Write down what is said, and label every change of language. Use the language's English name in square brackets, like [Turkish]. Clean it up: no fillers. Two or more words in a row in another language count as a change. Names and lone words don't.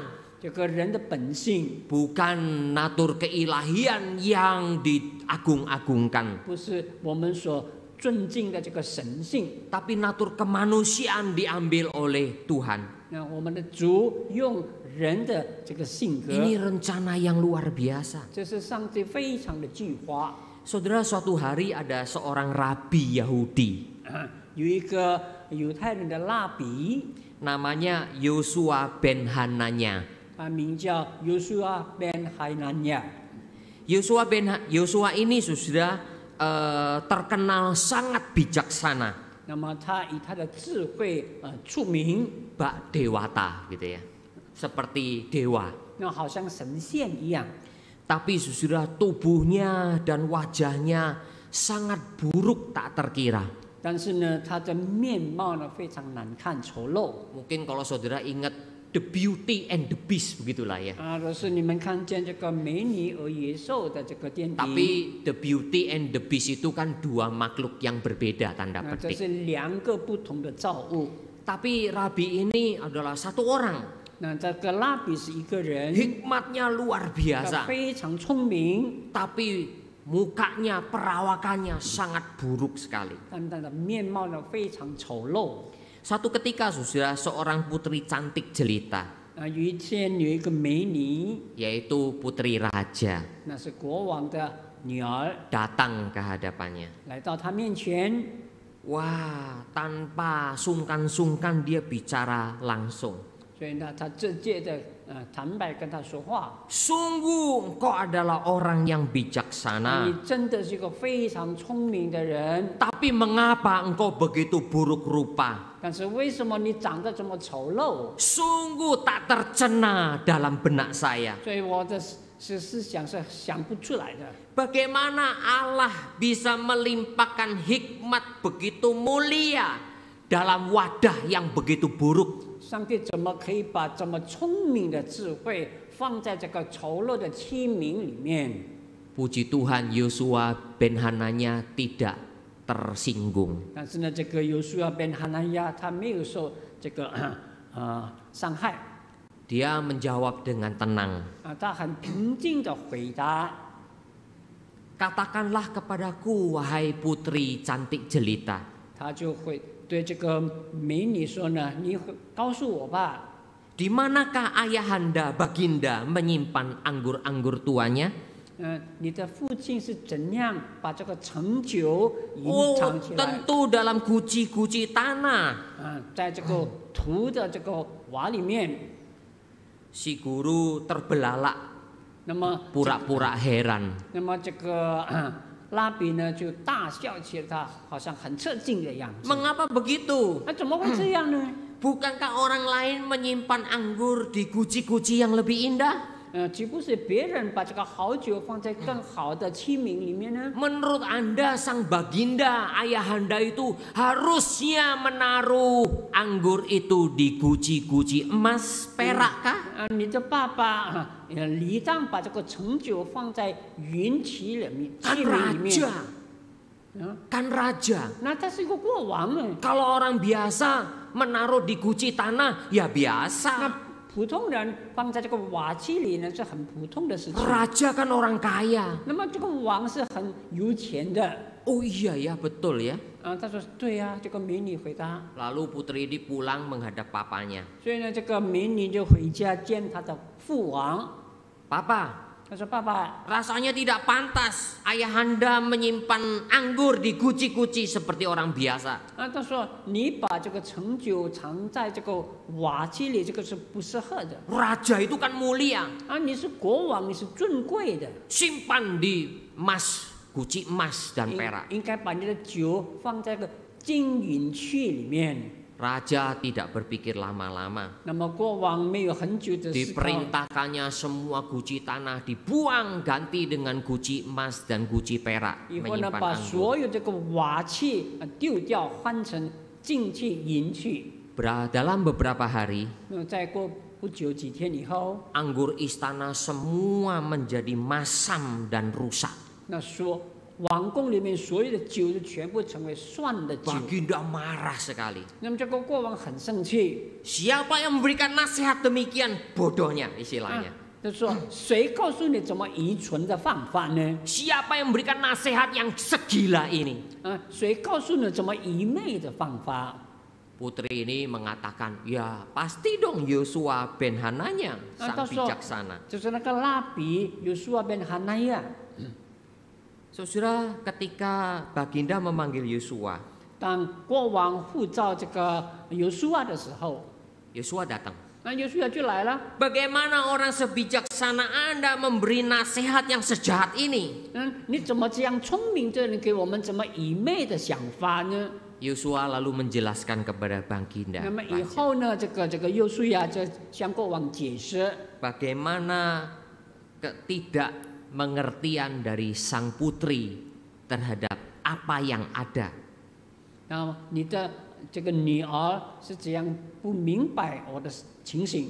[Chinese] 这个人的本性 [Indonesian] bukan natur keilahian yang diagung-agungkan. [Chinese] 不是我们所尊敬的这个神性。 [Indonesian] Tapi natur kemanusiaan diambil oleh Tuhan. [Chinese] 那我们的主用人的这个性格， [Indonesian] Ini rencana yang luar biasa. [Chinese] 这是上帝非常的计划。 [Indonesian] Saudara, suatu hari ada seorang rabi Yahudi. [Chinese] 有一个犹太人的拉比， [Indonesian] Namanya Yosua ben Hananya. [Chinese] 他名叫约书亚 ben Hanania。 [Indonesian] Yosua ini sudah terkenal sangat bijaksana. [Chinese] 那么他以他的智慧出名， [Indonesian] Bak dewata gitu ya. Seperti dewa. [Chinese] 那好像神仙一样。 [Indonesian] Tapi sudah tubuhnya dan wajahnya sangat buruk tak terkira. [Chinese] 但是呢，他的面貌呢非常难看丑陋。 [Indonesian] Mungkin kalau saudara ingat The Beauty and the Beast begitulah ya. [Chinese] 若是你们看见这个美女和野兽的这个电影， [Indonesian] Tapi The Beauty and the Beast itu kan dua makhluk yang berbeda tanda [Chinese] 这 [Indonesian] petik. [Chinese] 是两个不同的造物。 [Indonesian] Tapi rabi ini adalah satu orang. [Chinese] 那这个拉比是一个人， [Indonesian] Hikmatnya luar [Chinese] 他 [Indonesian] biasa. [Chinese] 非常聪明， [Indonesian] Tapi mukanya, perawakannya sangat buruk sekali. [Chinese] 但他的面貌呢非常丑陋。 [Indonesian] Satu ketika sudah seorang putri cantik jelita, [Chinese] 有一天有一个美女， [Indonesian] yaitu putri raja, [Chinese] 那是国王的女儿， [Indonesian] datang ke hadapannya. [Chinese] 来到他面前， [Indonesian] Wah, tanpa sungkan-sungkan dia bicara langsung. [Chinese] 所以呢，他直接的坦白跟他说话。 [Indonesian] Sungguh engkau adalah orang yang [Chinese] 你 [Indonesian] bijaksana. [Chinese] 真的是一个非常聪明的人， [Indonesian] Tapi mengapa engkau begitu buruk rupa? [Chinese] 但是为什么你长得这么丑陋？ [Indonesian] Sungguh tak tercena dalam benak saya. [Chinese] 所以我的思想是想不出来的。 [Indonesian] Bagaimana Allah bisa melimpahkan hikmat begitu mulia dalam wadah yang begitu buruk? [Chinese] 上帝怎么可以把这么聪明的智慧放在这个丑陋的器皿里面？ [Indonesian] Puji Tuhan, Yosua ben Hananya tidak tersinggung. [Chinese] 但是呢，这个约书亚ben Hanania他没有受这个伤害 [Indonesian] Dia menjawab dengan tenang. [Chinese] 他很平静的回答。 [Indonesian] Katakanlah kepadaku, wahai putri cantik jelita. [Chinese] 他就会对这个美女说呢：“你告诉我吧， [Indonesian] Di manakah ayahanda baginda menyimpan anggur-anggur tuanya? [Chinese] 你的父亲是怎样把这个成酒隐 [Indonesian] Oh, [Chinese] 藏起来？ [Indonesian] tentu dalam guci-guci tanah. [Chinese] 在这个土的这个瓦里面。 [Indonesian] Si guru terbelalak, [Chinese] 那么 [Indonesian] pura-pura heran. [Chinese] 那么这个拉比呢就大笑起来，他好像很侧近的样子。 [Indonesian] Mengapa begitu? [Chinese] 那怎么会这样呢？ [Indonesian] Bukankah orang lain menyimpan anggur di guci-guci yang lebih indah? [Chinese] 岂不是别人把这个好酒放在更好的器皿里面呢？ [Indonesian] Menurut Anda sang baginda, ayahanda itu harusnya menaruh anggur itu di guci-guci emas perak kah? [Chinese] 你的爸爸理当把这个盛酒放在云器里面，器 [Indonesian] Kan [Chinese] 皿里面。 [Indonesian] raja. Kan raja. [Chinese] 那他是一个国王呢。 [Indonesian] Kalau orang biasa menaruh di guci tanah, ya [Chinese] 那 [Indonesian] biasa. [Chinese] 普通人放在这个瓦器里呢，是很普通的事情。 [Indonesian] Raja kan orang kaya. [Chinese] 那么这个王是很有钱的。 [Indonesian] Oh iya ya, betul ya. [Chinese] 他说对呀，这个美女回答。 [Indonesian] Lalu putri ini pulang menghadap papanya. [Chinese] 所以呢，这个美女就回家见她的父王。 [Indonesian] Papa, [Chinese] 她说：“爸爸， [Indonesian] rasanya tidak pantas ayahanda menyimpan anggur di guci-guci seperti orang biasa. [Chinese] 他说你把这个盛酒藏在这个瓦器里，这个是不适合的。 [Indonesian] Raja itu kan mulia. [Chinese] 你是国王，你是尊贵的， [Indonesian] Simpan di emas, guci emas dan perak. [Chinese] 应该把你的酒放在个金银器里面。 [Indonesian] Raja tidak berpikir lama-lama. [Chinese] 那么国王没有很久的思考， [Indonesian] Diperintahkannya semua guci tanah dibuang ganti dengan guci emas dan guci perak [Chinese] 以后呢， [Indonesian] menyimpan [Chinese] 把 [Indonesian] anggur. [Chinese] 所有这个瓦器丢掉，换成金器、银器。 [Indonesian] Dalam beberapa hari, [Chinese] 那再过不久几天以后， [Indonesian] anggur istana semua menjadi masam dan rusak. [Chinese] 那说王宫里面所有的酒就全部成为蒜的酒。 [Indonesian] Baginda marah sekali. [Chinese] 那么这个国王很生气， [Indonesian] Siapa yang memberikan nasihat demikian? Bodohnya istilahnya. [Chinese] 他说：“谁告诉你怎么愚蠢的方法呢？ [Indonesian] Siapa yang memberikan nasihat yang segila ini? [Chinese] 谁告诉你怎么愚昧的方法？” [Indonesian] Putri ini mengatakan, ya pasti dong Yosua ben Hananya, sang [Chinese] 他说 [Indonesian] bijaksana. [Chinese] 就是那个拉比约书亚 ben Hanaya。 [Indonesian] Saudara, ketika Baginda memanggil Yosua, [Chinese] 当国王呼召这个约书亚的时候， [Indonesian] Yosua datang. [Chinese] 约书亚就来了。 [Indonesian] Bagaimana orang sebijaksana Anda memberi nasihat yang sejahat ini? [Chinese] 你怎么这样聪明的人给我们这么愚昧的想法呢？ [Indonesian] Yosua lalu menjelaskan kepada Baginda [Chinese] 那么以后呢，这个约书亚就向国王解释， [Indonesian] bagaimana ketidakmengertian dari sang putri terhadap apa yang ada. [Chinese] 然后你的这个女儿是这样不明白我的情形。